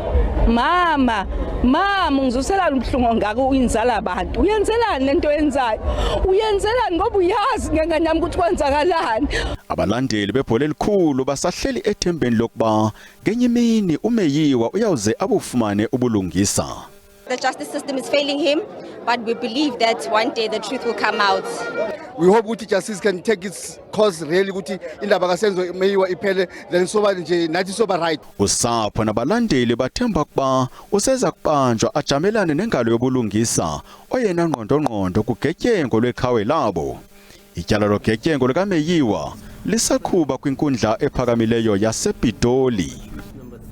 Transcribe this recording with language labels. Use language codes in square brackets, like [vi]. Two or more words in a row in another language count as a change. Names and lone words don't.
[zu] Mama, ngizusela ubhlungu ngako uyinzala abantu. Uyenzelani lento yenzayo? Uyenzelani ngoba uyazi ngengane yami ukuthi kwenzakalani? [xh] Abalandeli bebhola elikhulu basahleli ethembeni lokuba ngenye imini uMeyiwa uyawuze abufumane ubulungisa. [en] The justice system is failing him, but we believe that one day the truth will come out. We hope that justice can take its course really [zu] ukuthi indaba kaSenzo Meyiwa iphele then soba nje nathi soba [en] right. [xh] Usapho nabalandeli bathemba kuba useza kubanjwa ajamelane nengalo yobulungisa oyena ngqondo kugetyengo lweqhawe labo. Ityala logetyengo likaMeyiwa lisakhuba kwinkundla ephakamileyo yasePitoli.